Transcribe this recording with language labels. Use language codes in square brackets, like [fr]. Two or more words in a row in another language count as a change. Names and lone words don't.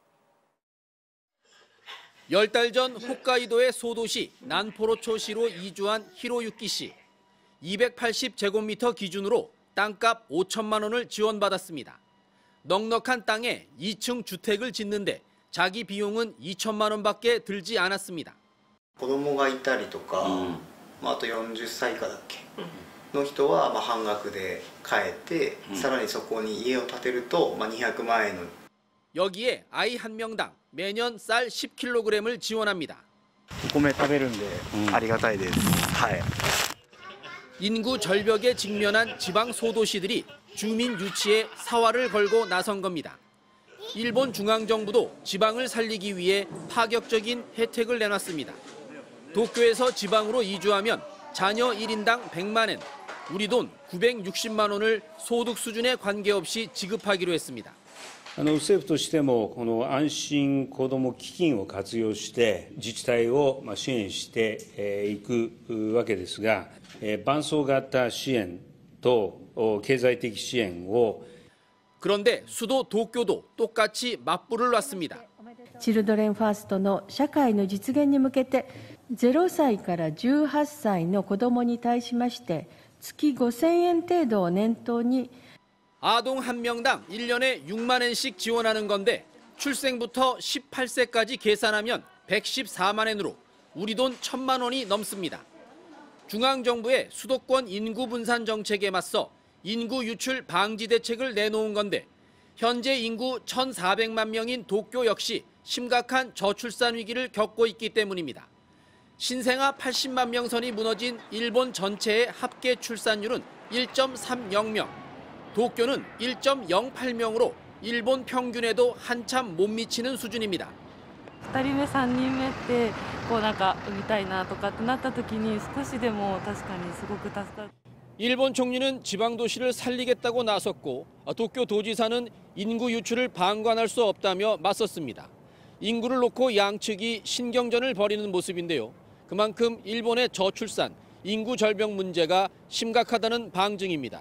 [ko] 10달 전 홋카이도의 소도시 난포로초시로 이주한 히로유키 씨. 280제곱미터 기준으로 땅값 5천만 원을 지원받았습니다. 넉넉한 땅에 2층 주택을 짓는데 자기 비용은 2천만 원밖에 들지 않았습니다. [ja] 子供がいたりとか、あと40歳以下だっけの人は半額で買えて、さらにそこに家を建てると200万円の [ko] 여기에 아이 한 명당 매년 쌀 10kg을 지원합니다. [ja] お米食べるんでありがたいです。はい。 [ko] 인구 절벽에 직면한 지방 소도시들이 주민 유치에 사활을 걸고 나선 겁니다. 일본 중앙정부도 지방을 살리기 위해 파격적인 혜택을 내놨습니다. 도쿄에서 지방으로 이주하면 자녀 1인당 100만 엔, 우리 돈 960만 원을 소득 수준에 관계없이 지급하기로 했습니다. [ja] 政府としてもこの安心こども基金を活用して自治体を支援していくわけですが、伴走型支援と経済的支援を [ko] 그런데 수도 도쿄도 똑같이 맞불을 놨습니다. [ja] チルドレンファーストの社会の実現に向けて0歳から18歳の子どもに対しまして月5000円程度を念頭に [ko] 아동 한 명당 1년에 6만 엔씩 지원하는 건데 출생부터 18세까지 계산하면 114만 엔으로 우리 돈 1,000만 원이 넘습니다. 중앙정부의 수도권 인구 분산 정책에 맞서 인구 유출 방지 대책을 내놓은 건데 현재 인구 1,400만 명인 도쿄 역시 심각한 저출산 위기를 겪고 있기 때문입니다. 신생아 80만 명 선이 무너진 일본 전체의 합계 출산율은 1.30명, 도쿄는 1.08명으로 일본 평균에도 한참 못 미치는 수준입니다. [ja] 2 人目、3人目って産みたいなとかってなった時に少しでも確かにすごく助かる. [ko] 일본 총리는 지방 도시를 살리겠다고 나섰고 도쿄 도지사는 인구 유출을 방관할 수 없다며 맞섰습니다. 인구를 놓고 양측이 신경전을 벌이는 모습인데요. 그만큼 일본의 저출산, 인구 절벽 문제가 심각하다는 방증입니다.